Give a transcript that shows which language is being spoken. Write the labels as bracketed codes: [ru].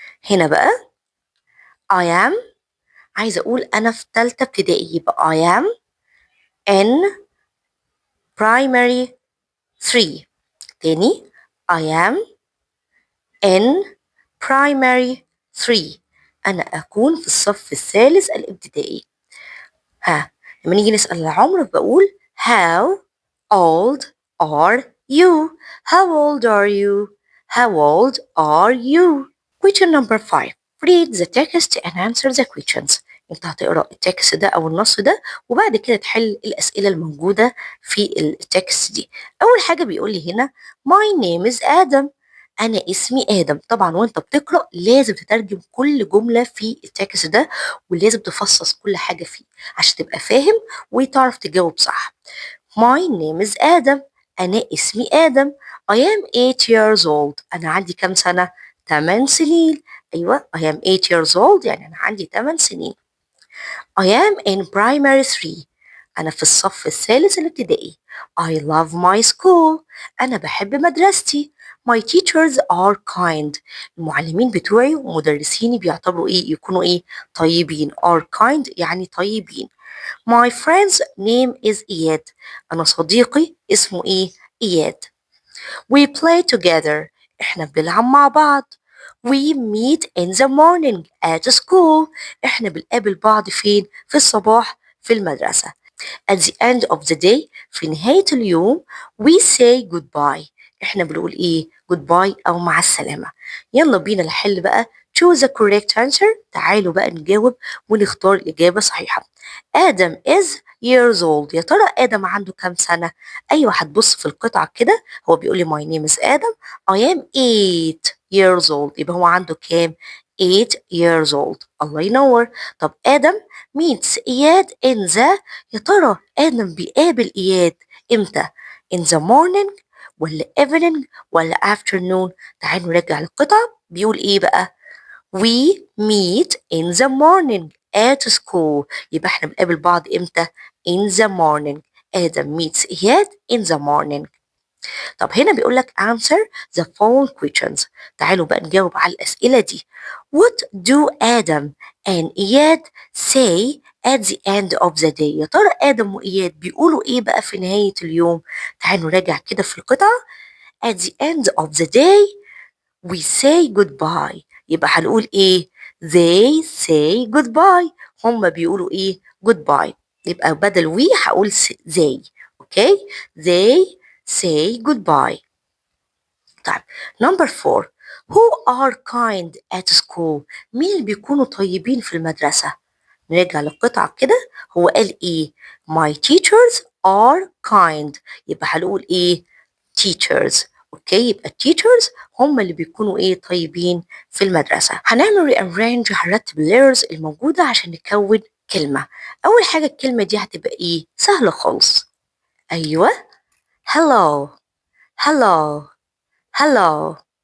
[ar] هنا بقى I am عايزة أقول أنا في تالتة ابتدائي يبقى [en] I am in primary 3 [ar] تاني I am in primary 3 أنا أكون في الصف الثالث الابتدائي. ها لما نيجي نسأل العمر بقول [en] how old are you how old are you how old are you. question number 5 read the text and answer the questions [ar] انت هتقرأ التكست ده او النص ده وبعد كده تحل الاسئلة الموجودة في التكست دي. اول حاجة بيقول لي هنا [en] my name is Adam [ar] انا اسمي ادم. طبعا وانت بتقرأ لازم تترجم كل جملة في التكست ده ولازم تفصص كل حاجة فيه عشان تبقى فاهم وتعرف تجاوب صح. [en] my name is Adam [ar] انا اسمي ادم. [en] I am 8 years old [ar] انا عندي كام سنة 8 سنين. ايوه [en] I am 8 years old [ar] يعني انا عندي 8 سنين. [en] I am in primary 3 [ar] أنا في الصف الثالث الابتدائي. [en] I love my school [ar] أنا بحب مدرستي. [en] My teachers are kind [ar] المعلمين بتوعي ومدرسيني بيعتبروا إيه يكونوا إيه طيبين are kind يعني طيبين. [en] My friend's name is Iyad [ar] أنا صديقي اسمه إيه إياد. [en] We play together [ar] إحنا بنلعب مع بعض. [en] We meet in the morning at school [ar] إحنا بنقابل بعض فين؟ في الصباح في المدرسة. [en] At the end of the day [ar] في نهاية اليوم [en] we say goodbye. [ar] احنا بنقول ايه؟ goodbye أو مع السلامة. يلا بينا نحل بقى. [en] choose the correct answer. [ar] تعالوا بقى نجاوب ونختار الإجابة صحيحة. [en] Adam is years old. [ar] يا ترى آدم عنده كام سنة؟ أيوة هتبص في القطعة كده هو بيقول لي [en] my name is Adam I am 8 years old. [ar] يبقى هو عنده كام؟ [en] 8 years old. [ar] الله ينور. طب آدم meets إياد in the. يا ترى آدم بيقابل إياد إمتى؟ in the morning ولا evening ولا afternoon؟ تعالوا نرجع للقطعة بيقول إيه بقى؟ [en] we meet in the morning at school. [ar] يبقى إحنا بنقابل بعض إمتى؟ [en] in the morning. Adam meets Iyad in the morning. [ar] طب هنا بيقول لك [en] answer the following questions. [ar] تعالوا بقى نجاوب على الأسئلة دي. [en] What do Adam and Iyad say at the end of the day؟ [ar] يا ترى آدم وإياد بيقولوا إيه بقى في نهاية اليوم؟ تعالوا نراجع كده في القطعة. [en] At the end of the day we say goodbye. [ar] يبقى هنقول إيه؟ [en] They say goodbye. [ar] هم بيقولوا إيه؟ goodbye. يبقى بدل we هقول they. [en] Okay? They say goodbye. [ar] طيب [en] number 4 who are kind at school؟ [ar] مين اللي بيكونوا طيبين في المدرسة؟ نرجع للقطعة كده هو قال ايه؟ [en] my teachers are kind. [ar] يبقى هنقول ايه؟ teachers. اوكي يبقى teachers هم اللي بيكونوا ايه طيبين في المدرسة. هنعمل rearrange هنرتب layers الموجودة عشان نكون كلمة. أول حاجة الكلمة دي هتبقى ايه؟ سهلة خالص. [en] أيوه hello hello hello.